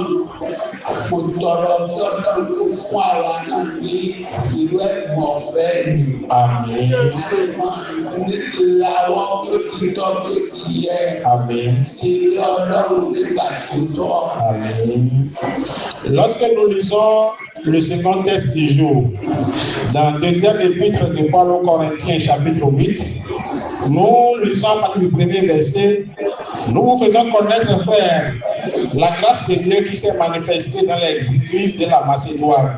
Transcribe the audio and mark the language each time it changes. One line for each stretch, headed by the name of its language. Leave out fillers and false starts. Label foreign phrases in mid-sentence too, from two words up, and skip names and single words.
Yoruba: Mo tọrọ kí Ọlọ́run kó fún àwa náà ní ìlú ẹ̀bùn ọ̀fẹ́ mi. Àmín. Làwọ́ bí ó ti tọ́ bí ó ti yẹ. Àmín. Sí ilé Ọlọ́run nígbà tó tọ́. Àmín.
French: Lorsque nous lisons le second texte du jour, dans le deuxième épître de Paul aux Corinthiens, chapitre 8, nous lisons à partir du premier verset, nous vous faisons connaître, frères, la grâce de Dieu qui s'est manifestée dans les églises de la Macédoine.